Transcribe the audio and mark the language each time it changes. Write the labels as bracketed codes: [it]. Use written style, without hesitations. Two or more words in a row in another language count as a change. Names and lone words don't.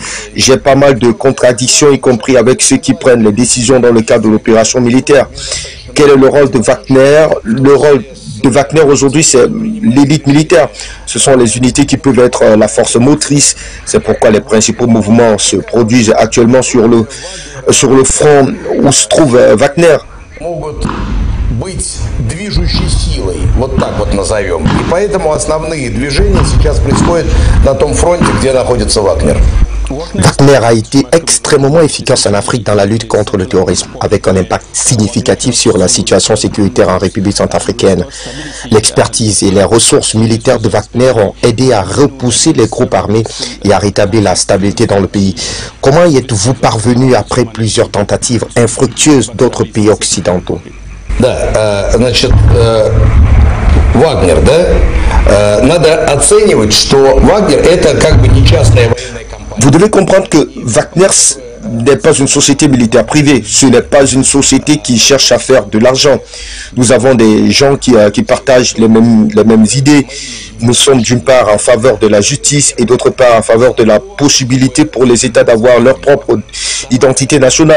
[fr] J'ai pas mal de contradictions, y compris avec ceux qui prennent les décisions dans le cadre de l'opération militaire. Quel est le rôle de Wagner? Le rôle de Wagner aujourd'hui, c'est l'élite militaire. Ce sont les unités qui peuvent être la force motrice. C'est pourquoi les principaux mouvements se produisent actuellement sur le front où se trouve Wagner. [ru] Быть движущей силой, вот так вот назовем. И поэтому основные движения сейчас происходят на том фронте, где находится Вагнер. [fr] Wagner a été extrêmement efficace en Afrique dans la lutte contre le terrorisme, avec un impact significatif sur la situation sécuritaire en République centrafricaine. L'expertise et les ressources militaires de Wagner ont aidé à repousser les groupes armés et à rétablir la stabilité dans le pays. Comment y êtes-vous parvenu après plusieurs tentatives infructueuses d'autres pays occidentaux? [ru] Вагнер, да? Надо оценивать, что Вагнер это как бы не частная военная компания. [fr] Vous devez comprendre que Wagner n'est pas une société militaire privée, ce n'est pas une société qui cherche à faire de l'argent. Nous avons des gens qui partagent les mêmes idées. Nous sommes d'une part en faveur de la justice et d'autre part en faveur de la possibilité pour les États d'avoir leur propre identité nationale.